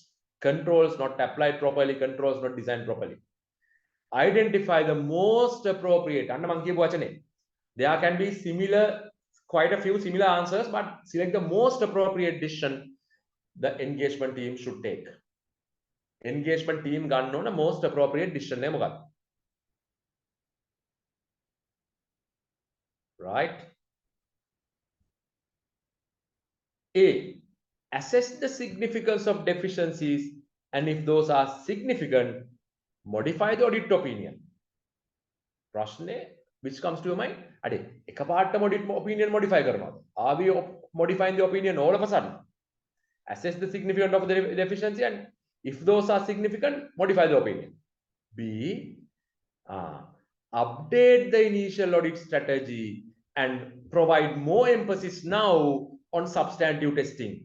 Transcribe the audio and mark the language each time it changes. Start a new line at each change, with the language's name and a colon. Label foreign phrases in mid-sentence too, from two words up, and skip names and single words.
English: Controls not applied properly, controls not designed properly. Identify the most appropriate. There can be similar, quite a few similar answers, but select the most appropriate decision the engagement team should take. Engagement team
Sinhala: ගන්න ඕන
English: most appropriate decision
Sinhala: එක මොකක්ද?
English: Right? A. Assess the significance of deficiencies, and if those are significant, modify the audit opinion. ප්‍රශ්නේ which comes to your mind?
Sinhala: අඩේ එකපාරටම
English: audit opinion modify
Sinhala: කරනවද?
English: Are we modifying the opinion all of a sudden? Assess the significance of the deficiency, and if those are significant, modify the opinion. B. Update the initial audit strategy and provide more emphasis now on substantive testing.